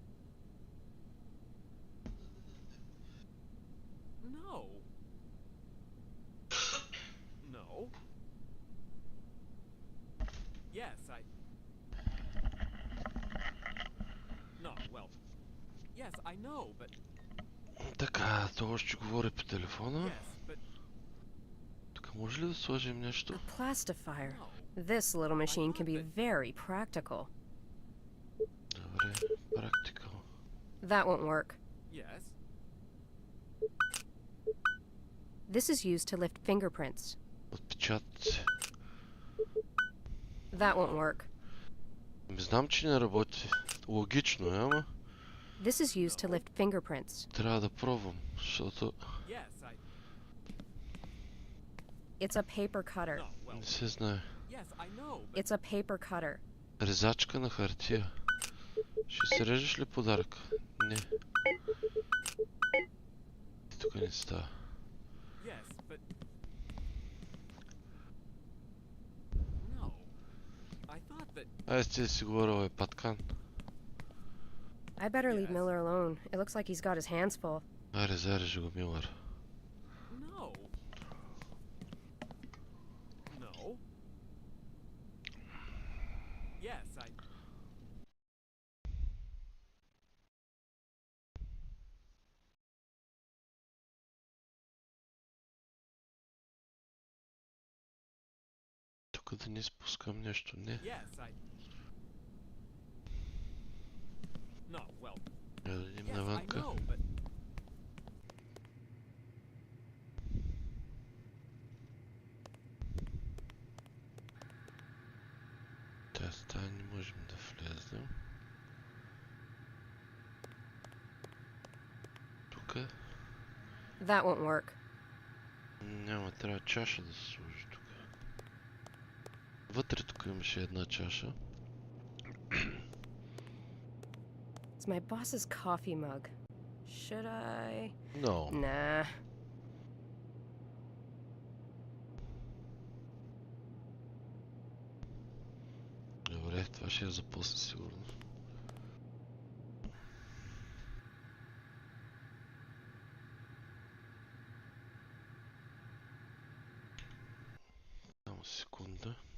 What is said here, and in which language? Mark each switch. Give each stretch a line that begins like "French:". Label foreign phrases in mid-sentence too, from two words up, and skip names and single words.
English: No. No. Yes, I. No, well. Yes, I know, but.
Bulgarian: Така, това ще говори по телефона.
English: Yes, but.
Bulgarian: Тук може ли да сложим нещо?
English: A plastifier. No. This little machine can be thought very practical.
Bulgarian: Добре, практика.
English: That won't work. Yes. This is used to lift fingerprints.
Bulgarian: Отпечатъци.
English: That won't work.
Bulgarian: Не знам, че не работи. Логично е, ама
English: This is used to lift fingerprints.
Bulgarian: трябва да пробвам, защото
English: Yes, I. It's a paper cutter. No, well.
Bulgarian: не се знае.
English: Yes, I know, but. It's a paper cutter.
Bulgarian: Резачка на хартия. Ще се режеш ли подарък? Не. Тук не става.
English: Yes, but. No. I thought that.
Bulgarian: Айде сте да си говорил, паткан.
English: I better leave Yes. Miller alone. It looks like he's got his hands full.
Bulgarian: Айде, зарежи го, Милър.
English: No. No. Yes, I.
Bulgarian: Тук да не спускам нещо, не.
English: Yes, I. No, well.
Bulgarian: Я да идем
English: Yes, I
Bulgarian: навънка.
English: know, but.
Bulgarian: Тая стая не можем да влезем. Тук
English: That won't work.
Bulgarian: няма, трябва чаша да се сложи тук. Вътре тук имаше една чаша.
English: It's my boss's coffee mug. Should I? No. Nah.
Bulgarian: Добре, това ще е за после сигурно. Само секунда.